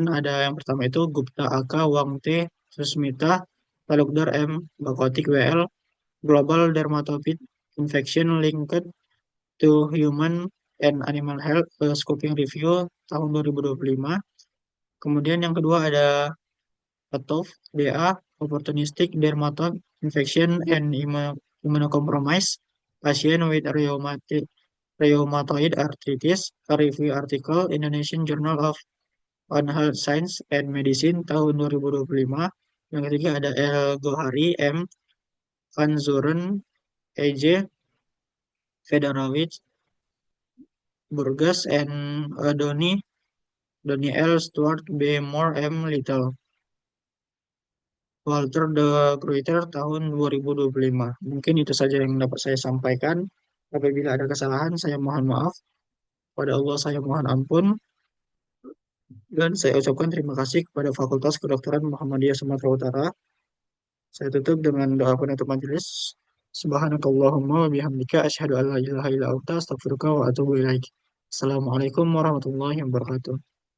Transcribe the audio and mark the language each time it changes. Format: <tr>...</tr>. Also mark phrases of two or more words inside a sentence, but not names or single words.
<id>Ada yang pertama itu Gupta AK, Wang T, Susmita, Talukdar M, Bakotik WL, Global Dermatophyte Infection Linked to Human and Animal Health Scoping Review tahun 2025. Kemudian yang kedua ada Atoph, DA, opportunistic dermatoid infection and immunocompromised patient with rheumatoid arthritis, a review article Indonesian Journal of Health Science and Medicine tahun 2025. Yang ketiga ada El Gohari, M. Van Zuren, EJ, Federowicz, Burgess, and Donny L. Stewart, B. Moore, M. Little. Walter de Gruyter tahun 2025. Mungkin itu saja yang dapat saya sampaikan. Apabila ada kesalahan, saya mohon maaf. Pada Allah saya mohon ampun. Dan saya ucapkan terima kasih kepada Fakultas Kedokteran Muhammadiyah Sumatera Utara. Saya tutup dengan doa penutup majelis.</id> <ar>سبحانك اللهم وبحمدك أشهد أن لا إله إلا أنت أستغفرك وأتوب إليك. السلام عليكم ورحمة الله وبركاته.</ar>